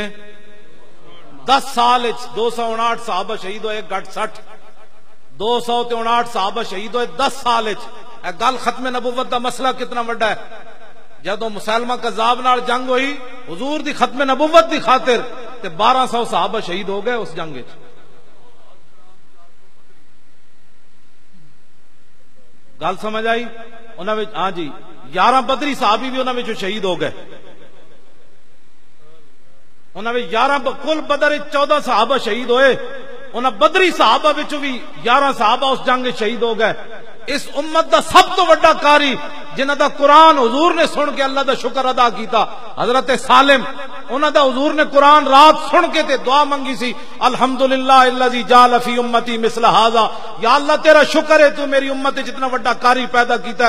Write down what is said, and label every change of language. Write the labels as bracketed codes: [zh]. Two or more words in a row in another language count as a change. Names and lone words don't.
[pa] 10 سال 259 صحابہ شہید ہوئے, گھٹ 60 259 صحابہ شہید ہوئے 10 سال. اے گل ختم نبوت دا مسئلہ کتنا بڑا ہے. جدو مسلمہ کذاب نال جنگ ہوئی حضور دی ختم نبوت دی خاطر تے 1200 صحابہ شہید ہو گئے اس جنگ وچ. گل سمجھ آئی؟ انہاں وچ ہاں جی 11 بدری صحابی بھی انہاں وچ شہید ہو گئے. انہاں وچ 11 کل بدر 14 صحابہ شہید ہوئے, انہاں بدری صحابہ وچوں بھی 11 صحابہ اس جنگ شہید ہو گئے. اس امت دا سب تو بڑا قاری جنہاں دا قرآن حضور نے سن کے اللہ دا شکر ادا کیتا, حضرت سالم. انہاں دا حضور نے قرآن رات سن کے تے دعا منگی سی, [ar] الحمدللہ الذی جعل فی امتی مثل ھذا, [pa] یا اللہ تیرا شکر ہے تو میری امت وچ اتنا بڑا قاری پیدا کیتا ہے.